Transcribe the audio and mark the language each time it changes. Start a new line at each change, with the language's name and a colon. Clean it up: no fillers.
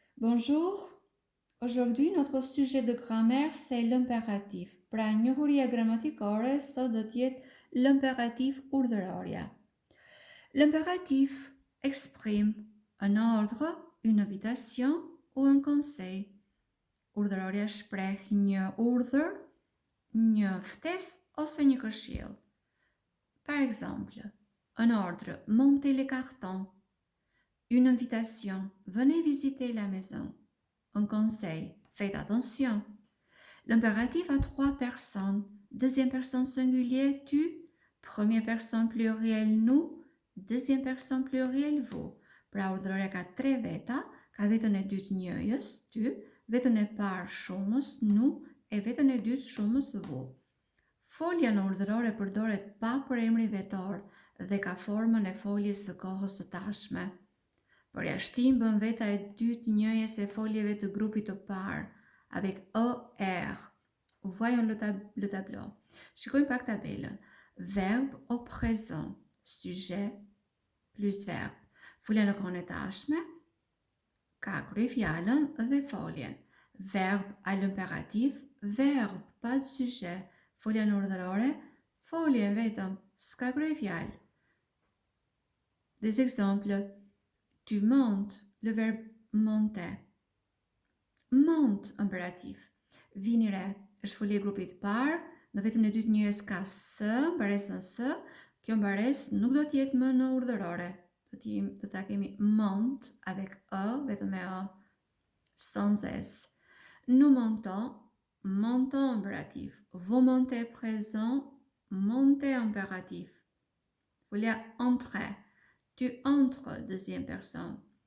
French: Bonjour, aujourd'hui notre sujet de grammaire c'est l'impératif.
Albanian: Pra njohurja gramatikore sot do të jetë l'impératif urdhëroria.
French: L'impératif exprime un ordre, une invitation ou un conseil.
Albanian: Urdhëroria shpreh një urdhër, një ftesë ose një këshill.
French: Par exemple, un ordre, montez les cartons. Une invitation, venez visiter la maison. Un conseil, faites attention. L'impératif a trois personnes. Deuxième personne singulier, tu. Première personne pluriel, nous. Deuxième personne pluriel, vous.
Albanian: Pra urdhëroria ka tre veta, ka vetën e dytë njëjës, ty, vetën e parë shumës, nu, e vetën e dytë shumës, vu. Folja në urdhërore përdoret pa përemri vetor dhe ka formën e foljes së kohës së tashme. Përjashtim bën veta e dytë njëjës e foljeve të grupit të parë, avec ER.
French: Voyons le tableau.
Albanian: Shikojmë pak tabelën.
French: Verbe au présent, sujet plus verbe.
Albanian: Folja në kohën e tashme ka kryefjalën dhe foljen.
French: Verbe à l'impératif, verbe pas de sujet.
Albanian: Folja në urdhërore, foljen vetëm, s'ka kryefjalë.
French: Des exemples. Tu montes, le verbe monter. Monte, impératif.
Albanian: Vini re, është folje e grupit parë, në vetën e dytë njëjës ka së, mbaresën së, kjo mbaresë nuk do t'jetë më në urdhërore. Do ta kemi monte avec e, vetëm me e,
French: sans s. Nous montons, montons impératif. Vous montez présent, montez impératif. Folja entrer. Tu entres, deuxième personne.